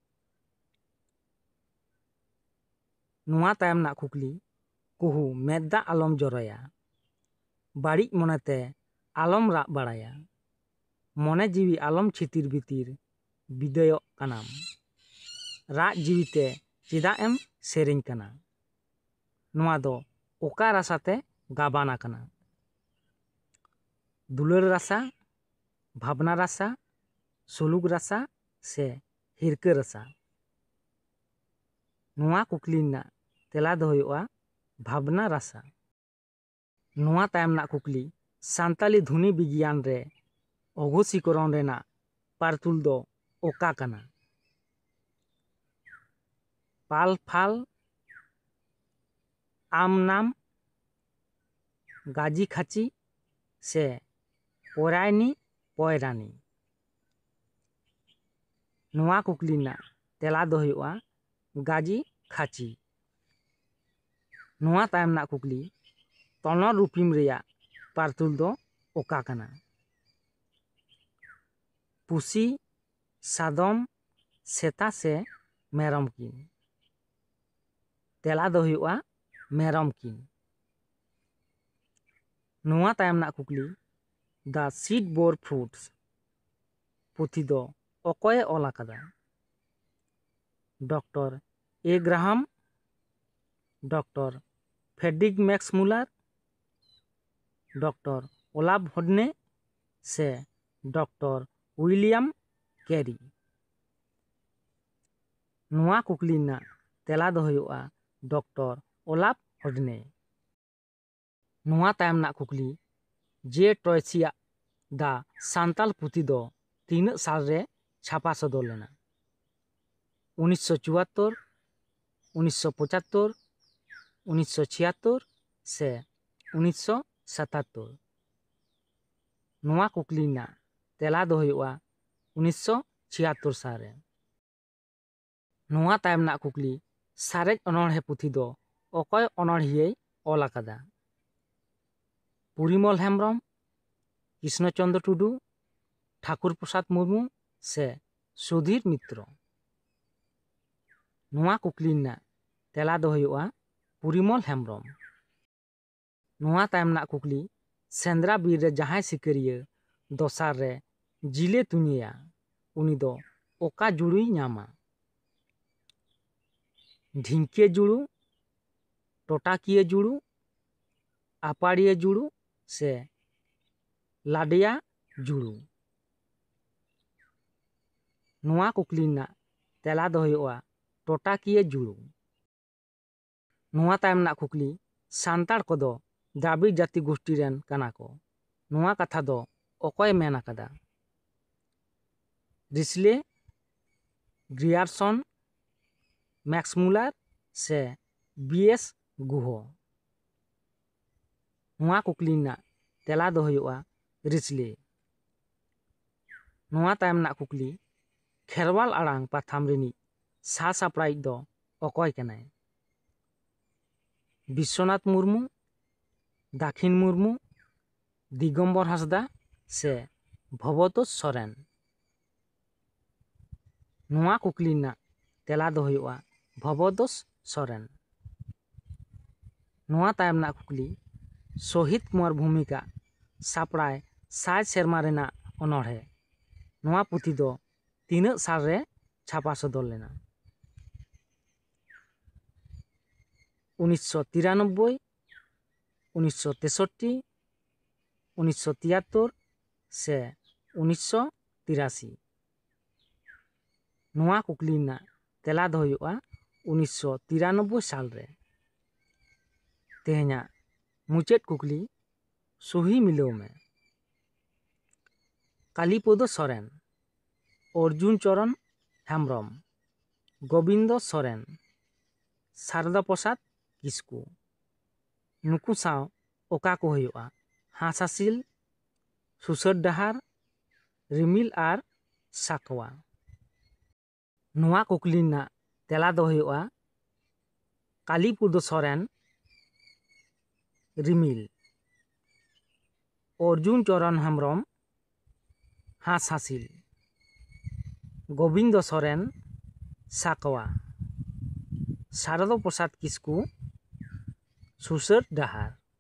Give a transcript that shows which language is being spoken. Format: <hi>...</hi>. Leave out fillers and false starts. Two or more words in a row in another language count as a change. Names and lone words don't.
<sat>नवा तायम ना कुकली कुहू मेदा आलम जरया, बाड़िज मोनेते आलम राग बाड़ाया, मने जीवी आलम छितिर बितिर बिदयक कानाम, राग जीवीते चेदा एम सेरेंज कना? नवा दो ओका रासाते गाबाना कना? दुलार रासा, भावना रासा, सुलुक रासा से हिरका रासा? ᱱᱚᱣᱟ ᱠᱩᱠᱞᱤ ᱨᱮᱱᱟᱜ ᱛᱮᱞᱟ ᱫᱚ ᱦᱩᱭᱩᱜᱼᱟ ᱵᱷᱟᱵᱽᱱᱟ ᱨᱟᱥᱟ। ᱱᱚᱣᱟ ᱛᱟᱭᱚᱢ ᱨᱮᱱᱟᱜ ᱠᱩᱠᱞᱤ ᱥᱟᱱᱛᱟᱞᱤ ᱫᱷᱩᱱᱤ ᱵᱤᱜᱽᱜᱟᱱ ᱨᱮ অঘোষীকরণ ᱨᱮᱱᱟᱜ পারতুল ᱫᱚ ᱚᱠᱟ ᱠᱟᱱᱟ? পাল ফাল, আম নাম, গাজি খাচি সে পরায়নি পয়রানি। ᱱᱚᱣᱟ ᱠᱩᱠᱞᱤ ᱨᱮᱱᱟᱜ ᱛᱮᱞᱟ ᱫᱚ ᱦᱩᱭᱩᱜᱼᱟ গাজি খাচি। ᱱᱚᱣᱟ ᱛᱟᱭᱚᱢ ᱨᱮᱱᱟᱜ ᱠᱩᱠᱞᱤ ᱛᱚᱱᱚᱨ ᱨᱩᱯᱤᱢ ᱨᱮᱭᱟᱜ পারতুল ᱫᱚ ᱚᱠᱟ ᱠᱟᱱᱟ? ᱯᱩᱥᱤ, ᱥᱟᱫᱚᱢ, ᱥᱮᱛᱟ ᱥᱮ ᱢᱮᱨᱚᱢ ᱠᱤᱱ? ᱛᱮᱞᱟ ᱫᱚ ᱦᱩᱭᱩᱜᱼᱟ ᱢᱮᱨᱚᱢ ᱠᱤᱱ। ᱱᱚᱣᱟ ᱛᱟᱭᱚᱢ ᱨᱮᱱᱟᱜ ᱠᱩᱠᱞᱤ ᱫᱟ ᱥᱤᱰ ᱵᱳᱨ ᱯᱷᱨᱩᱴᱥ ᱯᱩᱛᱷᱤ ᱫᱚ ᱚᱠᱚᱭᱮ ᱚᱞ ᱟᱠᱟᱫᱟ? ᱰᱚᱠᱴᱚᱨ এ গ্রাহাম, ডক্টর ফ্রেডরিক ম্যাক্স মুলার, ডক্টর ওলাভ হোডনে সে ডক্টর উইলিয়াম ক্যারি? ᱱᱚᱣᱟ ᱠᱩᱠᱞᱤ ᱨᱮᱱᱟᱜ ᱛᱮᱞᱟ ᱫᱚ ᱦᱩᱭᱩᱜᱼᱟ ᱰᱚᱠᱴᱚᱨ ওলাভ হোডনে। ᱱᱚᱣᱟ ᱛᱟᱭᱚᱢ ᱨᱮᱱᱟᱜ ᱠᱩᱠᱞᱤ ᱡᱮ ᱴᱨᱚᱭᱥᱤᱭᱟᱜ ᱫᱟ ᱥᱟᱱᱛᱟᱞ ᱯᱩᱛᱷᱤ ᱫᱚ ᱛᱤᱱᱟᱹᱜ ᱥᱟᱞᱨᱮ ᱪᱷᱟᱯᱟ ᱥᱚᱫᱚᱨ ᱞᱮᱱᱟ? 1974, 1975, 1976 ᱥᱮ 1977? ᱱᱚᱣᱟ ᱠᱩᱠᱞᱤ ᱨᱮᱱᱟᱜ ᱛᱮᱞᱟ ᱫᱚ ᱦᱩᱭᱩᱜᱼᱟ 1976 ᱥᱟᱞᱨᱮ। ᱱᱚᱣᱟ ᱛᱟᱭᱚᱢ ᱨᱮᱱᱟᱜ ᱠᱩᱠᱞᱤ ᱥᱟᱨᱮᱡ ᱚᱱᱚᱬᱦᱮ ᱯᱩᱛᱷᱤ ᱫᱚ ᱚᱠᱚᱭ ᱚᱱᱚᱬᱦᱤᱭᱟᱹᱭ ᱚᱞ ᱟᱠᱟᱫᱟ? পরিমল হেমব্রম, কৃষ্ণচন্দ্র টুডু, ঠাকুর প্রসাদ মুর্মু সে সুধীর মিত্র? ᱱᱚᱣᱟ ᱠᱩᱠᱞᱤ ᱨᱮᱱᱟᱜ ᱛᱮᱞᱟ ᱫᱚ ᱦᱩᱭᱩᱜᱼᱟ পরিমল হেমব্রম। ᱱᱚᱣᱟ ᱛᱟᱭᱚᱢ ᱨᱮᱱᱟᱜ ᱠᱩᱠᱞᱤ ᱥᱮᱸᱫᱽᱨᱟ ᱵᱤᱨ ᱨᱮ ᱡᱟᱦᱟᱸᱭ ᱥᱤᱠᱟᱹᱨᱤᱭᱟᱹ ᱫᱚᱥᱟᱨ ᱨᱮ ᱡᱤᱞᱮ ᱛᱩᱧᱮᱭᱟ ᱩᱱᱤ ᱫᱚ ᱚᱠᱟ ᱡᱩᱲᱩᱭ ᱧᱟᱢᱟ? ᱰᱷᱤᱝᱠᱤᱭᱟᱹ ᱡᱩᱲᱩ, ᱴᱚᱴᱟᱠᱤᱭᱟᱹ ᱡᱩᱲᱩ, আপাড়িয়া জুড়ু সে লাডিয়া জুড়ু? ᱱᱚᱣᱟ ᱠᱩᱠᱞᱤ ᱨᱮᱱᱟᱜ ᱛᱮᱞᱟ ᱫᱚ ᱦᱩᱭᱩᱜᱼᱟ ᱴᱚᱴᱟᱠᱤᱭᱟᱹ ᱡᱩᱲᱩ। ᱱᱚᱣᱟ ᱛᱟᱭᱚᱢ ᱨᱮᱱᱟᱜ ᱠᱩᱠᱞᱤ ᱥᱟᱱᱛᱟᱲ ᱠᱚᱫᱚ ᱫᱨᱟᱵᱤᱲ ᱡᱟᱹᱛᱤ ᱜᱳᱥᱴᱤ ᱨᱮᱱ ᱠᱟᱱᱟ ᱠᱚ। ᱱᱚᱣᱟ ᱠᱟᱛᱷᱟ ᱫᱚ ᱚᱠᱚᱭ ᱢᱮᱱ ᱟᱠᱟᱫᱟ? রিসলে, গ্রিয়ারসন, ম্যাক্স মুলার সে বিএস গুহ? ᱱᱚᱣᱟ ᱠᱩᱠᱞᱤ ᱨᱮᱱᱟᱜ ᱛᱮᱞᱟ ᱫᱚ ᱦᱩᱭᱩᱜᱼᱟ রিসলে। ᱱᱚᱣᱟ ᱛᱟᱭᱚᱢ ᱨᱮᱱᱟᱜ ᱠᱩᱠᱞᱤ ᱠᱷᱮᱨᱣᱟᱞ ᱟᱲᱟᱝ ᱯᱟᱛᱷᱟᱢ ᱨᱤᱱᱤᱡ ᱥᱟᱥᱟᱯᱲᱟᱣᱤᱡ ᱫᱚ ᱚᱠᱚᱭ ᱠᱟᱱᱟᱭ? বিশ্বনাথ মুর্মু, দাক্ষিণ মুর্মু, দিগম্বর হাঁসদা সে ভবতোষ সরেন? ᱱᱚᱣᱟ ᱠᱩᱠᱞᱤ ᱨᱮᱱᱟᱜ ᱛᱮᱞᱟ ᱫᱚ ᱦᱩᱭᱩᱜᱼᱟ ভবতোষ সরেন। ᱱᱚᱣᱟ ᱛᱟᱭᱚᱢ ᱨᱮᱱᱟᱜ ᱠᱩᱠᱞᱤ শহীদ কুমার ভূমিকা ᱥᱟᱯᱲᱟᱭ 100 ᱥᱮᱨᱢᱟ ᱨᱮᱱᱟᱜ ᱚᱱᱚᱬᱦᱮ ᱱᱚᱣᱟ ᱯᱩᱛᱷᱤ ᱫᱚ ᱛᱤᱱᱟᱹᱜ ᱥᱟᱞᱨᱮ ᱪᱷᱟᱯᱟ ᱥᱚᱫᱚᱨ ᱞᱮᱱᱟ? 1993, 1963, 1973 ᱥᱮ 1983? ᱱᱚᱣᱟ ᱠᱩᱠᱞᱤ ᱨᱮᱱᱟᱜ ᱛᱮᱞᱟ ᱫᱚ ᱦᱩᱭᱩᱜᱼᱟ 1993 ᱥᱟᱞᱨᱮ। ᱛᱮᱦᱮᱧᱟᱜ ᱢᱩᱪᱟᱹᱫ ᱠᱩᱠᱞᱤ ᱥᱩᱦᱤ ᱢᱤᱞᱟᱹᱣ ᱢᱮ। কালীপদ সরেন, অর্জুন চরণ হেমব্রম, গোবিন্দ সরেন, সারদা প্রসাদ কিস্কু? ᱱᱩᱠᱩ ᱥᱟᱶ ᱚᱠᱟ ᱠᱚ ᱦᱩᱭᱩᱜᱼᱟ? ᱦᱟᱸᱥᱼᱦᱟᱸᱥᱤᱞ, ᱥᱩᱥᱟᱹᱨ ᱰᱟᱦᱟᱨ, ᱨᱤᱢᱤᱞ ᱟᱨ ᱥᱟᱠᱣᱟ? ᱱᱚᱣᱟ ᱠᱩᱠᱞᱤ ᱨᱮᱱᱟᱜ ᱛᱮᱞᱟ ᱫᱚ ᱦᱩᱭᱩᱜᱼᱟ ᱠᱟᱞᱤᱯᱚᱫᱚ ᱥᱚᱨᱮᱱ, রিমিল, অর্জুন চরণ হেমব্রম, হাঁসᱼহাঁসিল, গোবিন্দ সরেন, সাকওয়া, সারদা প্রসাদ কিস্কু, সুসের ডাহার?</sat>